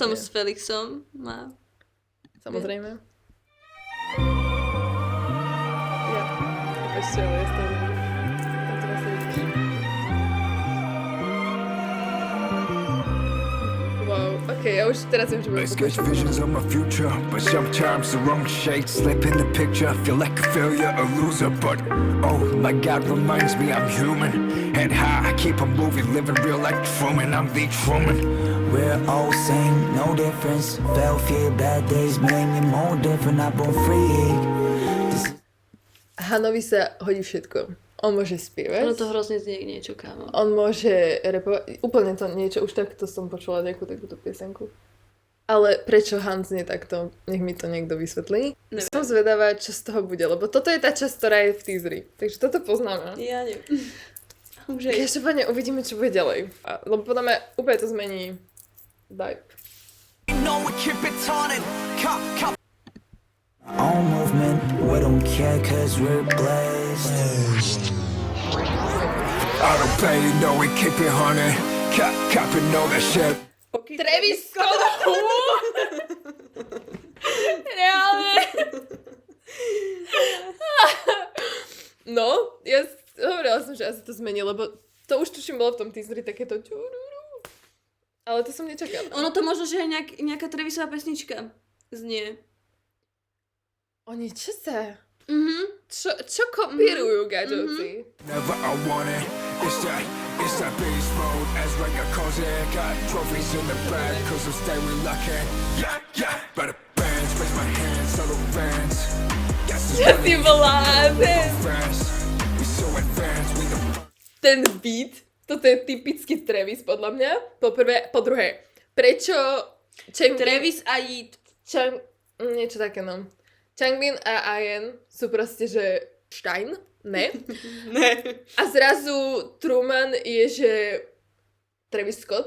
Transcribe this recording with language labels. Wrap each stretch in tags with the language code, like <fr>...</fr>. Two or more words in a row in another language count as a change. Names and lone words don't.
<sk>Potom s Felixom má. Samozrejme. Ja. Ešte, ale je to... Tam to vlastne vidíš. Wow, okej, ja už teraz viem, že budem</sk> <en>I sketch</en> <sk>pokračovať.</sk> <en>visions of my future, but sometimes the wrong shade slip in the picture. Feel like a failure, a loser, but oh my God reminds me I'm human. And high, I keep on moving, living real like Truman. I'm the Truman. We're all same, no difference. Fell fear, bad days made me more different. I've been free.</en> <sk>Hanovi sa hodí všetko. On môže spievať. Ono to hrozne znie niečo, kámo. On môže repovať. Úplne to niečo, už takto som počula nejakú takúto piesenku. Ale prečo Han znie takto? Nech mi to niekto vysvetlí. Neviem. Som zvedavá, čo z toho bude, lebo toto je tá časť, ktorá je v teaseri. Takže toto poznáme. Ja neviem. Už aj. Každopádne uvidíme, čo bude ďalej. Lebo podľa mňa úplne to zmení vibe.</sk> <en>No, we keep it turning. Own movement, we don't care cause we're blessed. I don't play, you know we keep it honey. Copping all that shit. Travis Scott!</en> <sk>Reálne. No, ja hovorila som, že asi to zmení, lebo to už tuším bolo v tom teaseri takéto čururu. Ale to som nečakala. Ono to možno, že je nejaká Travisová pesnička znie. Oni čo sa? Mhm. Čo kopírujú gadžoci?</sk> <en>Never I want it. It's that beast mode. As Rega calls it. Got trophies in the bag, cause I'm staying lucky. Yeah, yeah. Better bands, raise my hands, solo fans.</en> <sk>Ja si blázen.</sk> <en>We so advanced, we the</en> <sk>Ten beat, toto je typický Travis podľa mňa. Po prvé, po druhé. Prečo Travis a Yeet. niečo také, no. Changbin a Ian sú proste, že Stein? Ne. Ne. A zrazu Truman je, že Travis Scott.</sk>